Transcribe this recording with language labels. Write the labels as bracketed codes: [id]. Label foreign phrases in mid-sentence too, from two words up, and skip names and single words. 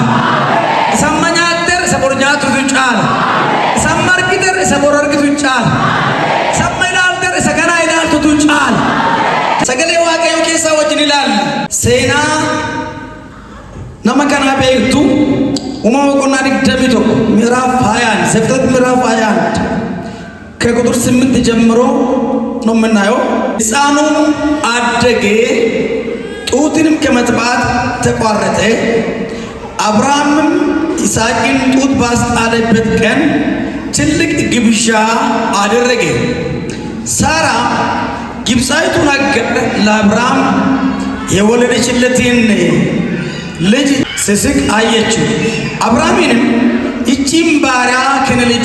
[om] Isa amma nyaatteer isa bor nyaattutu caala. Isa amma argiteer isa bor argitu caala. Isa amma ilaalteer isa ganaa ilaaltutu caala. Sagalee waaqayyoo keessaa wajjin ilaalla. Seenaa nama kanaa beektu Umama qonnaa 21 [am] ምዕራፍ 21 ዘፍጥረት ምዕራፍ 21 ከቁጥር 8 ጀምሮ ነው የምናየው። ሕፃኑም አደገ፣ ጡትንም ከመጥባት ተቋረጠ። አብርሃምም ይስሐቅን ጡት ባስጣለበት ቀን ትልቅ ግብዣ አደረገ። ሳራ ግብፃዊቱን አጋር ለአብርሃም የወለደችለትን ልጅ ስስቅ አየችው። አብርሃምንም ይህችን ባሪያ ከልጇ